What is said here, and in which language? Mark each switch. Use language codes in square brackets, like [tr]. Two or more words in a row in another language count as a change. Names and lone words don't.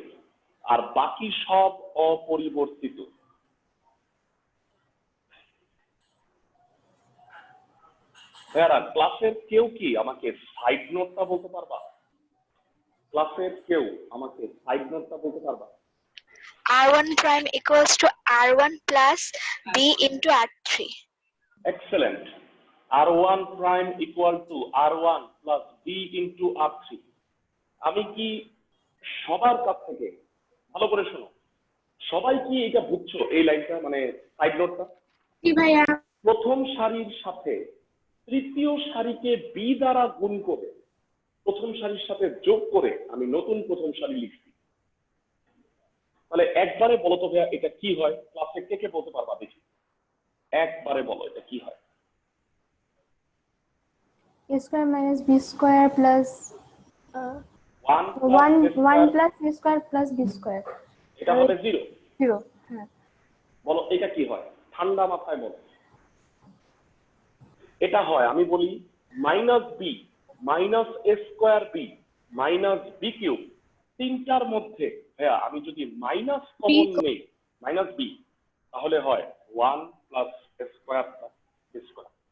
[bn] আর বাকি সব অপরিবর্তিত। ভাইয়ারা, ক্লাসের কেউ কি আমাকে সাইড নোটটা বলতে পারবা? ক্লাসের কেউ আমাকে সাইড নোটটা বলতে পারবা? [en] R1 prime equals to R1 plus B into R3. Excellent. R1 prime equal to R1 plus B into R3. [bn] আমি কি সবার কাছ থেকে, ভালো করে শোনো, সবাই কি এটা বুঝছো এই লাইনটা, মানে সাইড নোটটা? জি ভাইয়া। প্রথম সারির সাথে তৃতীয় সারিকে বি দ্বারা গুণ করে প্রথম সারির সাথে যোগ করে আমি নতুন প্রথম সারি লিখছি। তাহলে একবারে বলো তো ভাইয়া এটা কি হয়? ক্লাসে কে কে বলতে পারবা দেখি, একবারে বলো এটা কি হয়? [en] a square minus b square plus 1 plus a square plus b square. [bn] এটা হবে 0। 0. হ্যাঁ। বলো এটা কি হয়? ঠান্ডা মাথায় বলো। এটা হয়, আমি বলি [en] minus B minus A square B minus B cube. [bn] তিনটার মধ্যে ভাইয়া আমি যদি [en] minus common [bn] নেই, [en] minus B, [bn] তাহলে হয় [en] 1 plus A square plus B square.